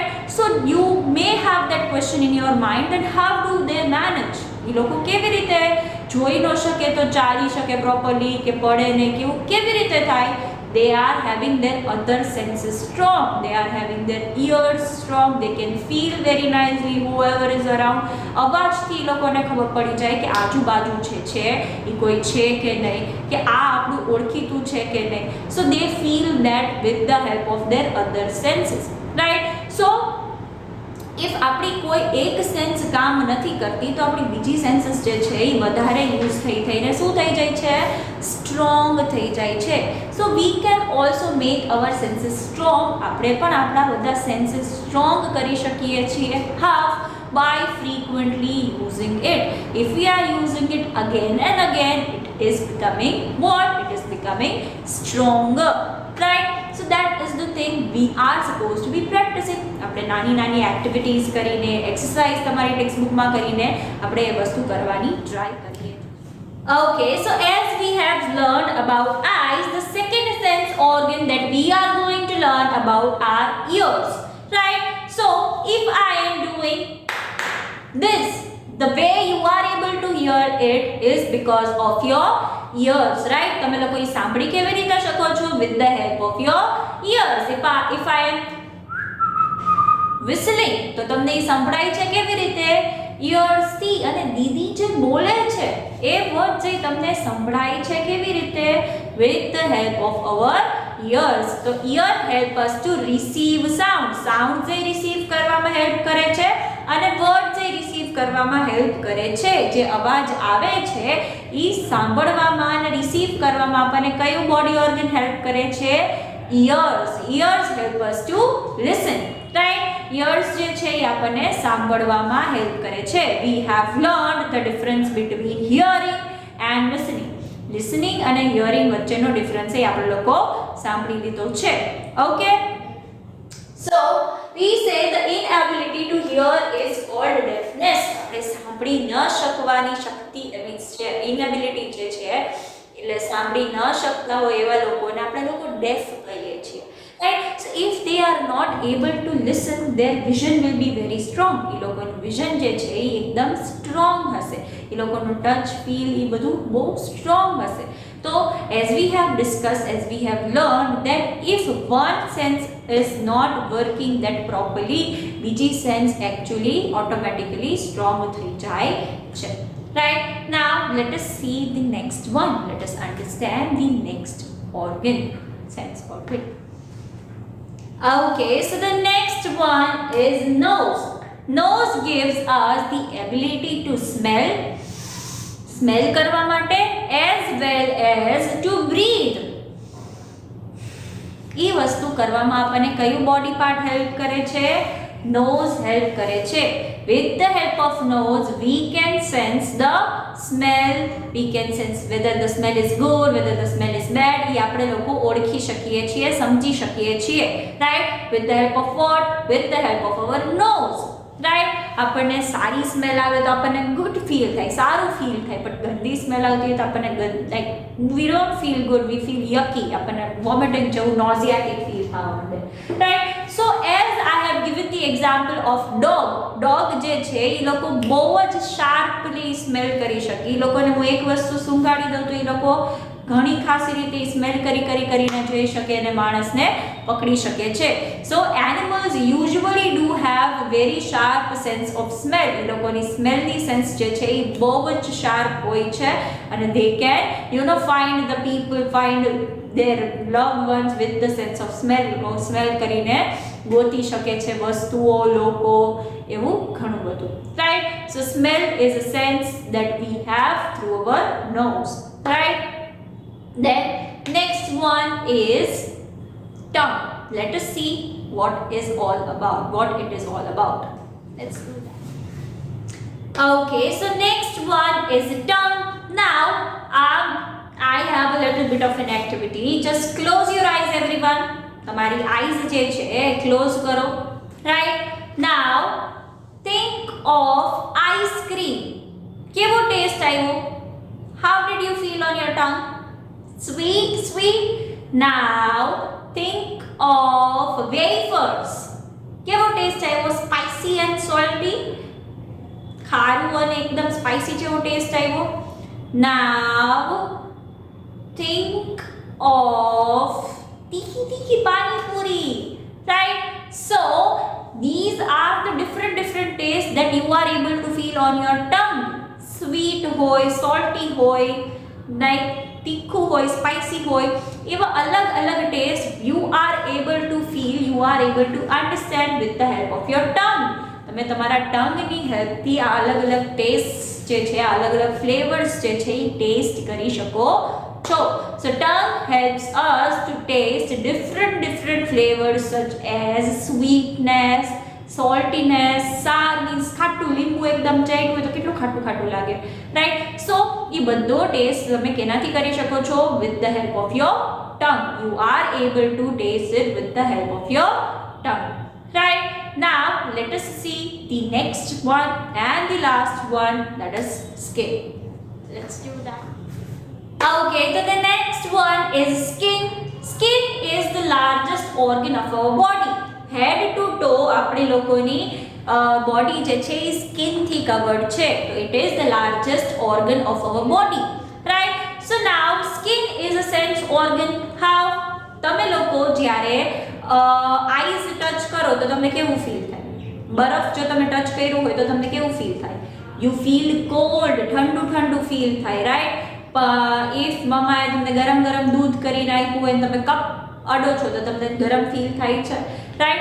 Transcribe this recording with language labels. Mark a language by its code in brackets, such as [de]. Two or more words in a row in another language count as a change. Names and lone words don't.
[en] So you may have that question in your mind that how do they manage? [gu] એ લોકો કેવી રીતે જોઈ ન શકે તો ચાલી શકે પ્રોપરલી, કે પડે ને કેવું કેવી રીતે થાય? [en] They are having their other senses strong. They are having their ears strong. They can feel very nicely whoever is around. [gu] અવાજથી લોકોને ખબર પડી જાય કે આજુબાજુ છે એ કોઈ છે કે નહીં, કે આ આપણું ઓળખીતું છે કે નહીં. [en] So they feel that with the help of their other senses, right? So if [gu] આપણી કોઈ એક સેન્સ કામ નથી કરતી તો આપણી બીજી સેન્સીસ જે છે એ વધારે યુઝ થઈને શું થઈ જાય છે? સ્ટ્રોંગ થઈ જાય છે. [en] So we can also make our senses strong. [gu] આપણે પણ આપણા બધા સેન્સીસ સ્ટ્રોંગ કરી શકીએ છીએ. [en] હાવ? by frequently using it. If we are using it again and again, it is becoming what? It is becoming stronger, right? So that is the thing we are supposed to be practicing. [gu] આપણે નાની એક્ટિવિટીઝ કરીને, એક્સરસાઇઝ તમારી ટેક્સ્ટબુકમાં કરીને આપણે એ વસ્તુ કરવાની ટ્રાય કરીએ. [en] Okay, so as we have learned about eyes, the second sense organ that we are going to learn about are ears, right? So if I am doing this, the way you are able to hear it is because of your ears, right? [gu] તમે લોકો એ સાંભળી કેવી રીતે શકો છો? [en] With the help of your ears. If I am whistling, [gu] તો તમને એ સંભળાય છે કેવી રીતે? ears થી. અને દીદી જે બોલે છે એ વર્ડ જે તમને સંભળાય છે કેવી રીતે? [en] with the help of our ears. [gu] તો [en] ear help us to receive sound [gu] જે receive કરવામાં હેલ્પ કરે છે અને વર્ડ જે receive કરવામાં હેલ્પ કરે છે. જે અવાજ આવે છે એ સાંભળવામાં અને receive કરવામાં આપણને કયું બોડી ઓર્ગન હેલ્પ કરે છે? [en] ears help us to listen, right? [gu] ears જે છે એ આપણને સાંભળવામાં હેલ્પ કરે છે. [en] we have learned the difference between hearing and listening [gu] અને hearing વચ્ચેનો ડિફરન્સ એ આપણે લોકો સાંભળી લીધો છે. [en] ઓકે, so we say the inability to hear is called deafness. [gu] આપણે સાંભળી ન શકવાની શક્તિ મીન્સ છે inability જે છે એટલે સાંભળી ન શકતા હોય એવા લોકોને આપણે લોકો ડેફ કહીએ છીએ, [en] right? So if they are not able to listen, their vision will be very strong. [gu] એ લોકોનું વિઝન જે છે એ એકદમ સ્ટ્રોંગ હશે. એ લોકોનું ટચ ફીલ એ બધું બહુ સ્ટ્રોંગ હશે. [en] તો as we have discussed, as we have learned that if one sense is not working that properly, બીજી sense actually automatically strong [gu] થઈ જાય છે. [en] Right, now let us see the next one. Let us understand the next organ, sense organ. Okay, so the next one is nose. Nose gives us the ability to smell [gu] કરવા માટે [en] as well as to breathe. [gu] એ વસ્તુ કરવામાં આપણને કયું બોડી પાર્ટ હેલ્પ કરે છે? [en] nose help [gu] કરે છે. [en] with the help of nose we can sense the smell, we can sense whether the smell is good, whether the smell is bad. [gu] એ આપણે લોકો ઓળખી શકીએ છીએ, સમજી શકીએ છીએ, [en] right? with the help of what? with the help of our nose, right? [gu] આપણને સારી સ્મેલ આવે તો આપણને ગુડ ફીલ થાય, સારું ફીલ થાય. પણ ગંદી સ્મેલ આવતી હોય તો આપણને [en] like we don't feel good, we feel yucky. [gu] આપણને વોમિટિંગ જેવું નોઝિયાટિક ફીલ થવા માંડે, રાઈટ? [en] So as I have given the example of dog [gu] જે છે એ લોકો બહુ જ શાર્પલી સ્મેલ કરી શકે. એ લોકોને હું એક વસ્તુ સૂંઘાડી દઉં તો એ લોકો ઘણી ખાસી રીતે સ્મેલ કરીને જોઈ શકે અને માણસને પકડી શકે છે. [en] So animals usually do have very sharp sense of smell. [gu] એ લોકોની સ્મેલની સેન્સ જે છે એ બહુ જ શાર્પ હોય છે અને [en] they can find their loved ones with the sense of smell. [gu] સ્મેલ કરીને ગોતી શકે છે વસ્તુઓ, લોકો, એવું ઘણું બધું, [en] right? So smell is a sense that we have through our nose, right? Then next one is tongue. Let us see what it is all about. Let's do that. Okay, so next one is tongue. Now I have a little bit of an activity. Just close your eyes, everyone. [gu] તમારી eyes જે છે close કરો, right? [en] Now think of ice cream. [gu] કેવો ટેસ્ટ આવ્યો? [en] How did you feel on your tongue? Sweet. Now think of wafers. [gu] કેવો ટેસ્ટ આવ્યો? [en] Spicy and salty. [gu] ખારું અને એકદમ સ્પાઇસી જેવો ટેસ્ટ આવ્યો. [en] Now think of tikki pani puri, right? So these are the different tastes that you are able to feel on your tongue. Sweet hoy, salty hoy, like tikku hoy, spicy hoy. [gu] એવા અલગ [en] taste you are able to feel, you are able to understand with the help of your tongue. [gu] તમે તમારા ટંગની હેલ્પથી આ અલગ ટેસ્ટ જે છે, અલગ ફ્લેવર્સ જે છે એ ટેસ્ટ કરી શકો છો. [en] So tongue helps us to taste different flavors such as sweetness, saltiness. [gu] સાર મીન્સ ખાટું, લીંબુ એકદમ ચાટ્યું હોય તો કેટલું ખાટું ખાટું લાગે, રાઈટ. સો એ બધો ટેસ્ટ તમે કેનાથી કરી શકો છો? [en] with the help of your tongue. You are able to test it with the help of your tongue, right. Now let us see the next one and the last one, that is skin. Let's do that. Okay, so the next one is skin. Skin is the largest organ of our body. Head to toe [gu] આપણે લોકોની બોડી જે છે એ સ્કિન થી કવર્ડ છે, તો [en] it is the largest organ of our body, right? So now skin is a sense organ. How? [gu] તમે લોકો જ્યારે આઈઝ ટચ કરો તો તમને કેવું ફીલ થાય? બરફ જો તમે ટચ કર્યું હોય તો તમને કેવું ફીલ થાય? [en] You feel cold, [gu] ઠંડુ ઠંડુ ફીલ થાય, રાઈટ. ઇફ મમ્માએ તમને ગરમ ગરમ દૂધ કરીને આપ્યું હોય તમે કપ અડો છો તો તમને ગરમ ફીલ થાય છે, રાઈટ.